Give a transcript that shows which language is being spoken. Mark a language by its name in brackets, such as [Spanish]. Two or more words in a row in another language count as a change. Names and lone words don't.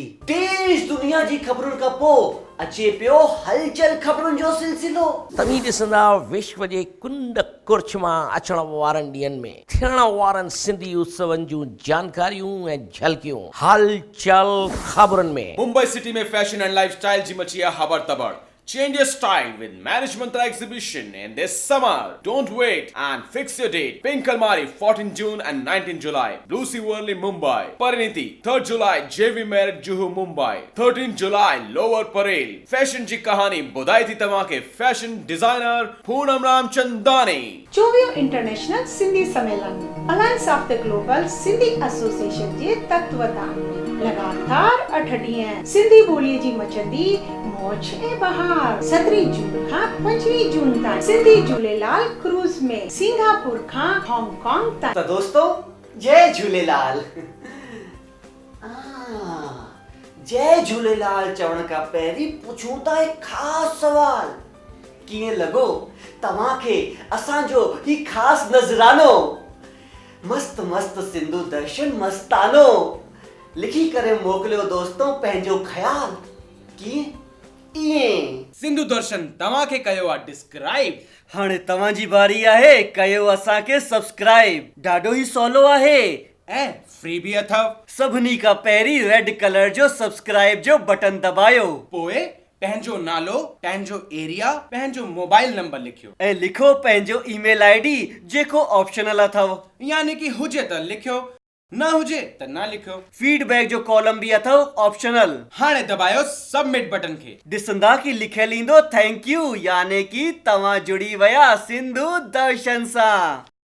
[Sindhi] देश दुनिया जी ख़बरुनि खां पोइ अचे पियो हलचल ख़बरुनि जो सिलसिलो। तव्हीं ॾिसंदा विश्व जे कुंड कुर्छ मां अचण वारनि ॾींहंनि में थियण वारनि सिंधी उत्सवनि जूं जानकारियूं ऐं झलकियूं हलचल ख़बरुनि में। मुंबई सिटी में [English] fashion and lifestyle [Sindhi] जी मची आहे हबड़ तबड़। [English] Change your style with Marriage Mantra exhibition in this summer. Don't wait and fix your date. Pink Almari 14 June and 19 July. Blue Sea Worli Mumbai. Pariniti 3rd July JV Marriott Juhu Mumbai. 13 July Lower Parel. [Sindhi] Fashion जी कहानी बुधाई थी तव्हां खे [English] fashion designer [Sindhi] पूनम रामचंदानी। 24 इंटरनेशनल सिंधी सम्मेलन अलायंस ऑफ द ग्लोबल सिंधी एसोसिएशन जे तत्वतान लगातार 8 ॾींहं सिंधी ॿोलीअ जी मचंदी मौज ऐं बहार 17 जून खां 25 जून ताईं सिंधी झूलेलाल क्रूज़ में सिंगापुर खां हांगकांग ताईं। तो दोस्तों जय झूलेलाल। जय झूलेलाल चवण खां पहिरीं पुछूं था एक ख़ास सवाल। कीअं लॻो तव्हांखे असांजो ही ख़ास नज़रानो? मस्त मस्त सिंधु दर्शन मस्तानो लिखी करे मोकिलियो दोस्तों पंहिंजो ख़्याल। कीअं सिंधु दर्शन तव्हां खे कयो आहे डिस्क्राइब। हाणे तव्हांजी बारी आहे, कयो असांखे सब्सक्राइब। ॾाढो ई सवलो आहे ऐं फ्री भी अथव। सभिनी खां पहिरीं [English] red color [Sindhi] जो सब्सक्राइब जो बटन दबायो, पोइ पंहिंजो नालो, पंहिंजो एरिया, पंहिंजो मोबाइल नंबर लिखियो ऐं लिखो पंहिंजो [English] email ID [Sindhi] जेको ऑप्शनल अथव। यानी कि हुजे त लिखियो, न हुजे त न लिखियो। फीडबैक जो कॉलम भी अथव ऑप्शनल। हाणे दबायो [English] submit button [Sindhi] खे। ॾिसंदा कि लिखियल ईंदो [English] thank you, [Sindhi] यानी कि तव्हां जुड़ी विया सिंधु दर्शन सां।